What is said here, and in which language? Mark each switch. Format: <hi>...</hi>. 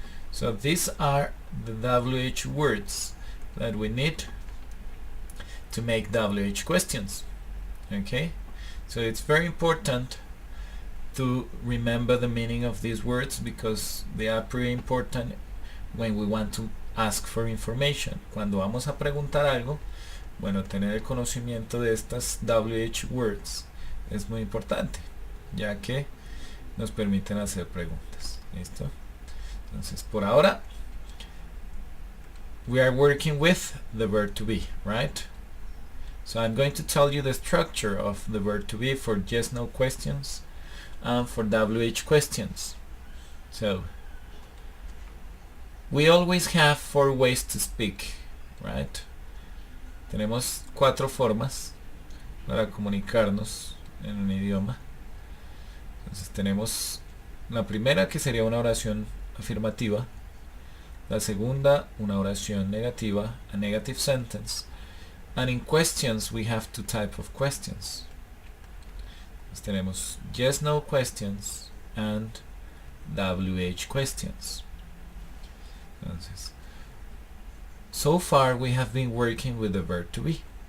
<en>So these are the WH words that we need to make WH questions. Okay? So it's very important to remember the meaning of these words because they are pretty important when we want to ask for information.</en> <es>Cuando vamos a preguntar algo, bueno, tener el conocimiento de estas WH words es muy importante, ya que nos permiten hacer preguntas. ¿Listo? Entonces, por ahora,</es> <en>we are working with the verb to be, right? So I'm going to tell you the structure of the verb to be for yes no questions and for WH questions. So we always have 4 ways to speak, right?</en> <es>Tenemos 4 formas para comunicarnos en un idioma. Entonces tenemos la primera, que sería una oración afirmativa. La segunda, una oración negativa,</es> <en>a negative sentence. And in questions we have 2 types of questions.</en> <es>Entonces tenemos</es> <en>yes no questions and WH questions.</en> <es>Entonces,</es> <en>so far we have been working with the verb to be.</en>